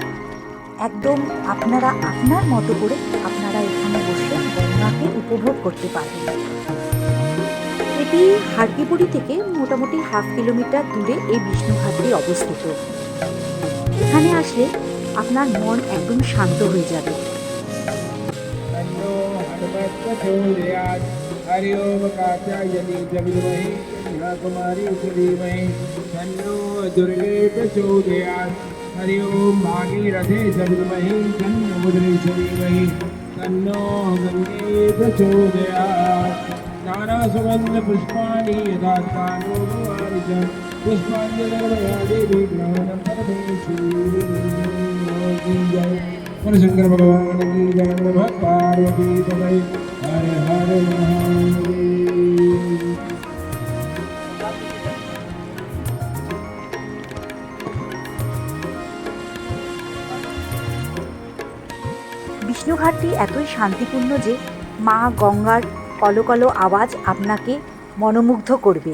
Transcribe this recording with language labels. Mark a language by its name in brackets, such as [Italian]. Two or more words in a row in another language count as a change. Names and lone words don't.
[Bangla] একদম আপনারা আপনার মতো করে আপনারা এখানে বসে গঙ্গাকে উপভোগ করতে পারবেন। এটি হারকিপুরি থেকে মোটামুটি হাফ কিলোমিটার দূরে এই বিষ্ণু ঘাটটি অবস্থিত। এখানে আসলে আপনার মন একদম শান্ত হয়ে যাবে। [Sanskrit] हरि ओम कात्यायनी विद्महे कन्याकुमारी धीमहि तन्नो दुर्गे प्रचोदयात्। हरि ओम भागीरथे विद्महे तन्नो मुद्रेश्वरी धीमहि तन्नो गंगे प्रचोदयात्। नाना सुगंध पुष्पाणि यथास्थानो भवानि च पुष्पाञ्जलिर्मया देवी ग्रहणं परमेश्वरी जय। [Hindi] शंकर भगवान की जय। [Sanskrit] नमः पार्वती तनय हर हर महादेव। [Bangla] বিষ্ণু ঘাটটি এতই শান্তিপূর্ণ যে মা গঙ্গার কলকলো আওয়াজ আপনাকে মনোমুগ্ধ করবে।